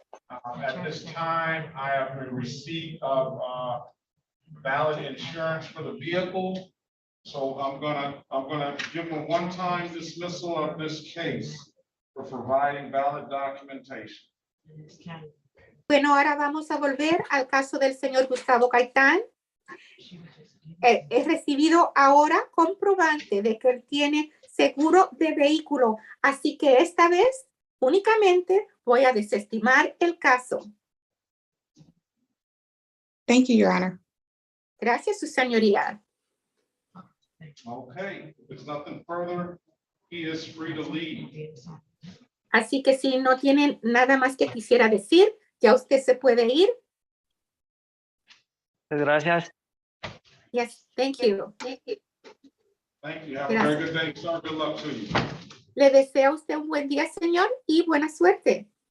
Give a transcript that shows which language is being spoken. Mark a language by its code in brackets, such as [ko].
[en] At this time, I have a receipt of valid insurance for the vehicle. So I'm gonna give him a one-time dismissal of this case for providing valid documentation. [es] Bueno, ahora vamos a volver al caso del señor Gustavo Gaitán. He recibido ahora comprobante de que él tiene seguro de vehículo, así que esta vez únicamente voy a desestimar el caso. [en] Thank you, Your Honor. [es] Gracias, su señoría. [en] Okay, if there's nothing further, he is free to leave. [es] Así que si no tienen nada más que quisiera decir, ya usted se puede ir. Gracias. [en] Yes, thank you. Thank you. Have a very good day, sir. Good luck to you. [es] Le deseo a usted un buen día, señor, y buena suerte.